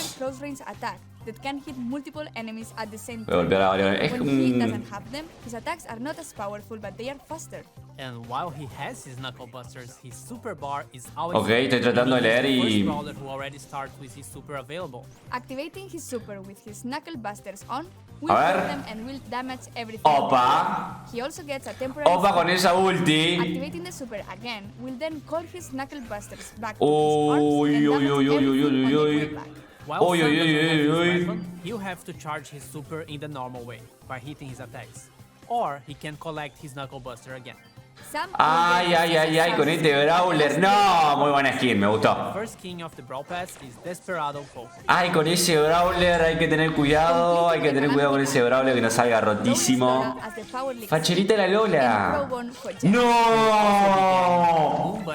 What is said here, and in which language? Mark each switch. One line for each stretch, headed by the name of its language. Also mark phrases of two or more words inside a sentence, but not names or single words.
Spanish: Voy a golpear a varios. Es un... Ok, estoy tratando de leer y... A ver. Opa. Opa con esa ulti. Uy, uy, uy, uy, uy, uy, uy. Uy, uy, uy, uy, uy.
English: You have to charge his super in the normal way by hitting his attacks, or he can collect his Knuckle Buster again.
Spanish: Ay, ay, ay, ay, con este Brawler. No, muy buena skin, me gustó. Ay, con ese Brawler hay que tener cuidado. Hay que tener cuidado con ese Brawler que no salga rotísimo. Facherita la Lola. No.